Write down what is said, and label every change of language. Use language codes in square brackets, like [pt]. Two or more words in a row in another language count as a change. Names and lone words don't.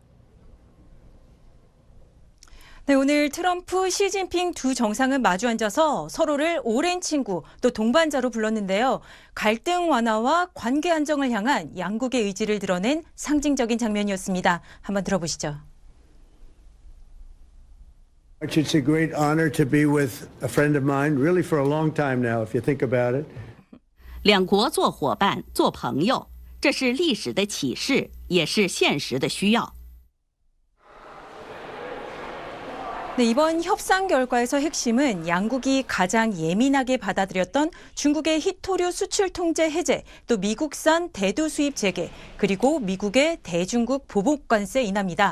[ko] 네, 오늘 트럼프, 시진핑 두 정상은 마주 앉아서 서로를 오랜 친구 또 동반자로 불렀는데요. 갈등 완화와 관계 안정을 향한 양국의 의지를 드러낸 상징적인 장면이었습니다. 한번 들어보시죠. [en] It's a great honor to be with a friend of mine, really for a long time now, if you think about it. [zh] 两国做伙伴、做朋友，这是历史的启示，也是现实的需要。 [ko] 네, 이번 협상 결과에서 핵심은 양국이 가장 예민하게 받아들였던 중국의 히토류 수출 통제 해제, 또 미국산 대두 수입 재개, 그리고 미국의 대중국 보복 관세 인하입니다.